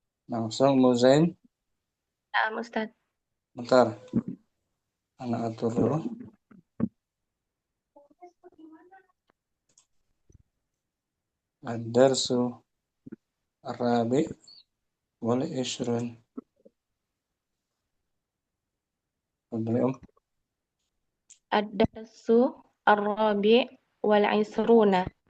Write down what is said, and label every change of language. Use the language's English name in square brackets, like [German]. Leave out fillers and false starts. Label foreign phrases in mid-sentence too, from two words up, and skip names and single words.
[Indonesian] Langsung Muzain. [Arabic] نعم أستاذ. [Indonesian] Bentar. Anak atur dulu. [Arabic] الدرس الرابع والعشرون. [Indonesian] Boleh, [Arabic] الدرس الرابع والعشرون.